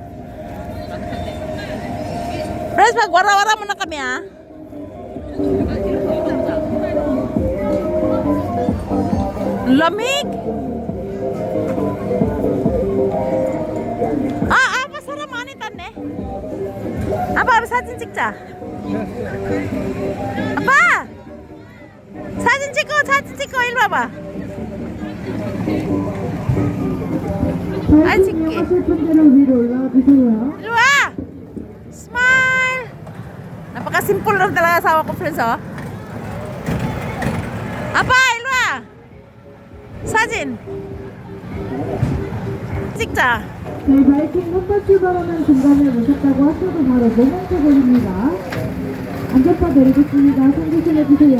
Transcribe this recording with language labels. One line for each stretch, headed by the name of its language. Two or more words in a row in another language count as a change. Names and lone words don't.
Filipino: Friends, magwara-wara muna kami ah. Lamig. masarap manitan eh.
Korean: Apa, 사진 찍자. 아빠! 사진 찍고 일로 와봐. 아, 찍게. 일로 와!
English: Smile!
Filipino: Napaka-simple lang talaga asawa ko, friends, oh.
Korean: 아빠, 일로 와! 사진! 찍자. 네, 바이킹 한번 출발하면 중간에 오셨다고 하셔도 바로 모먼트 걸립니다. 안전바 내리겠습니다. 손 조심해주세요.